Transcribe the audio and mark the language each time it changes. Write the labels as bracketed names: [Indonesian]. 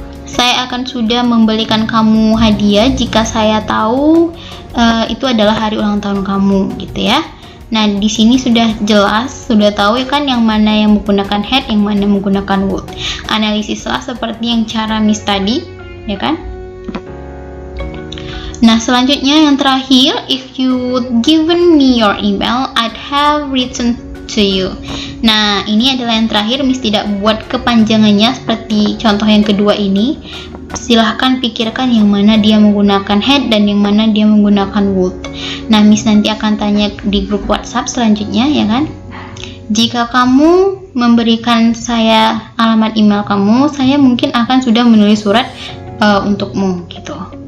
[Indonesian] Saya akan sudah membelikan kamu hadiah jika saya tahu itu adalah hari ulang tahun kamu, gitu ya. Nah, di sini sudah jelas, sudah tahu ya kan yang mana yang menggunakan had, yang mana menggunakan would. Analisislah seperti yang cara Miss tadi, ya kan? Nah, selanjutnya yang terakhir, [English] if you would given me your email, I'd have written to you. [Indonesian] Nah, ini adalah yang terakhir, Miss tidak buat kepanjangannya seperti contoh yang kedua ini. Silahkan pikirkan yang mana dia menggunakan had dan yang mana dia menggunakan would. Nah, Miss nanti akan tanya di grup WhatsApp selanjutnya, ya kan? Jika kamu memberikan saya alamat email kamu, saya mungkin akan sudah menulis surat untukmu, gitu.